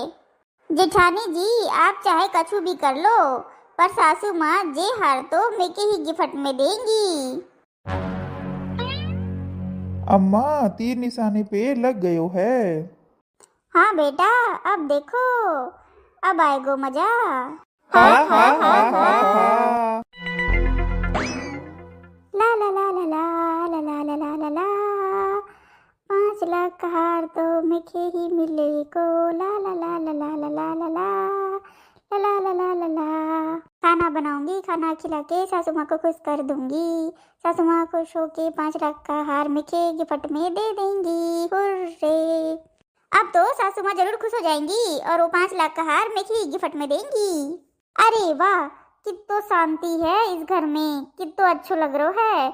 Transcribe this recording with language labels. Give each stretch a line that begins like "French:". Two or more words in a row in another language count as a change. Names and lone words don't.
Hindi: जेठानी जी आप चाहे कछु भी कर लो, पर सासू माँ जे हार तो मेके ही गिफ्ट में देंगी। अम्मा तीर निशाने पे लग गयो है। हाँ बेटा अब देखो, अब आएगो मजा। हाँ हाँ हाँ हाँ हाँ। ला ला ला ला ला ला ला ला ला ला ला 5 लाख का हार तो मेखे ही मिले को। ला ला ला ला ला ला ला ला ला ला ला ला ला ला। खाना बनाऊंगी, खाना खिला के सासू माँ को खुश कर दूंगी। सासू माँ खुश होके 5 लाख का हार मेखे गिफ्ट में दे देंगी। हुर्रे! अब तो सासू माँ जरूर खुश हो जाएंगी और वो 5 लाख का हार मेखे ही गिफ्ट में देंगी। अरे वाह, कितो शांति है इस घर में, कितो अच्छो लग रहा है।